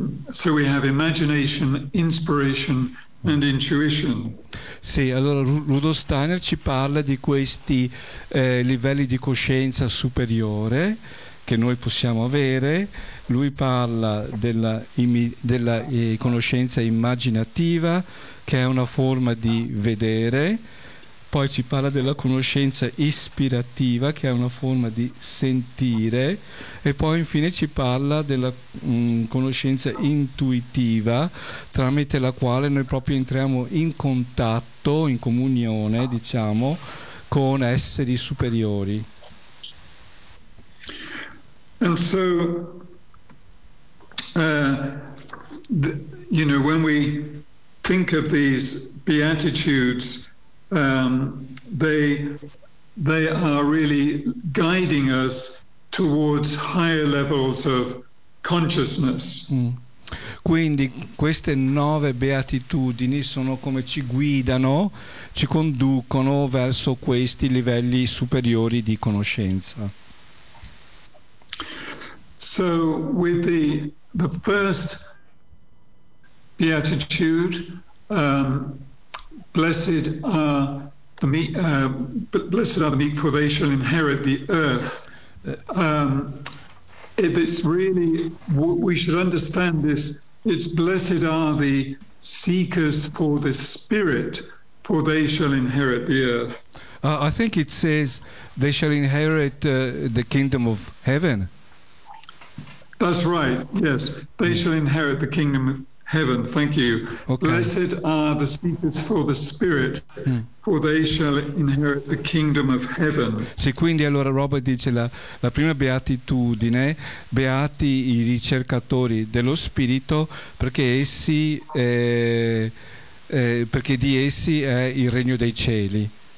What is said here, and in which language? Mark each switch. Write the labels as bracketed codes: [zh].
[en] So we have imagination, inspiration, and intuition. [it] Sì, allora Rudolf Steiner ci parla di questi livelli di coscienza superiore che noi possiamo avere. Lui parla della conoscenza immaginativa, che è una forma di vedere. Poi ci parla della conoscenza ispirativa, che è una forma di sentire. E poi infine ci parla della conoscenza intuitiva, tramite la quale noi proprio entriamo in contatto, in comunione, diciamo, con esseri superiori. [en] And so, you know, when we think of these beatitudes, they are really guiding us towards higher levels of consciousness. [it] Quindi queste nove beatitudini sono come ci guidano, ci conducono verso questi livelli superiori di conoscenza. [en] So with the first beatitude, blessed are the meek, for they shall inherit the earth. We should understand this. It's blessed are the seekers for the Spirit, for they shall inherit the earth. I think it says they shall inherit the kingdom of heaven. That's right, yes. They shall inherit the kingdom of heaven. Thank you. Okay. Blessed are the seekers for the Spirit, for they shall inherit the kingdom of heaven. [it] Sì, quindi allora Robert dice la prima beatitudine, beati i ricercatori dello Spirito, perché perché di essi è il regno dei cieli.